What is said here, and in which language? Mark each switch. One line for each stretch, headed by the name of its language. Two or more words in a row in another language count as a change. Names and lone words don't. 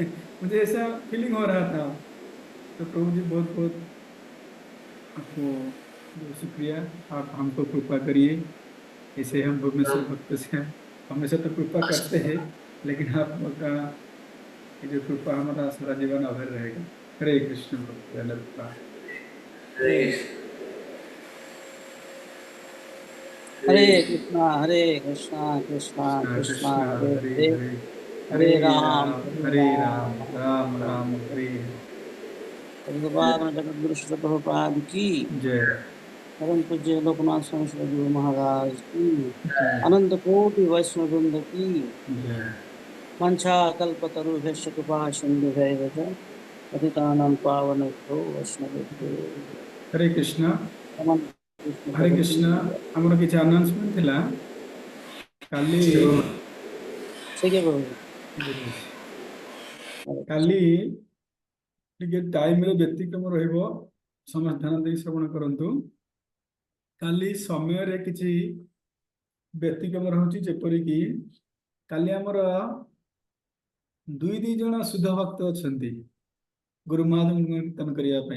Hindi: मुझे ऐसा फीलिंग हो रहा था। तो प्रभु जी बहुत बहुत आपको बहुत शुक्रिया। आप हमको कृपा करिए। ऐसे हम भुवनेश्वर भक्त से हमेशा तो कृपा करते हैं, लेकिन आपका ये जो कृपा हमारा सारा जीवन अभर रहेगा। हरे कृष्ण भक्त। हरे हरे हरे कृष्णा हरे कृष्णा कृष्णा कृष्ण कृष्णा कृष्ण हरे हरे हरे, हरे। हरे हरे राम राम राम राम हरे भगवान जगत गुरु श्री प्रभुपाद की, जय परम पूज्य लोकनाथ स्वामी श्री गुरु महाराज की, जय अनंत कोटि वैष्णव वृंद की, जय।
Sanskrit: मंशा कल्पतरुभ्यश्च कृपा सिन्धुभैव च पतितानां पावनेभ्यो वैष्णवेभ्यो
Hindi: हरे कृष्ण। नमः। कृष्ण हरे प्रभु की कृष्ण।
Odia: ଆମର କିଛି ଆନାଉନ୍ସମେଣ୍ଟ ଥିଲା କାଲି।
Hindi: ठीक है प्रभु। हरे कृष्ण।
Odia: କାଲି ଟିକେ ଟାଇମର ବ୍ୟତିକ୍ରମ ରହିବ। ସମସ୍ତେ ଧ୍ୟାନ ଦେଇ ଶ୍ରବଣ କରନ୍ତୁ। କାଲି ସମୟରେ କିଛି ବ୍ୟତିକ୍ରମ ରହୁଛି, ଯେପରିକି କାଲି ଆମର ଦୁଇ ଜଣ ଶୁଦ୍ଧ ଭକ୍ତ ଅଛନ୍ତି ଗୁରୁ ମହାରାଜଙ୍କୁ କୀର୍ତ୍ତନ କରିବା ପାଇଁ।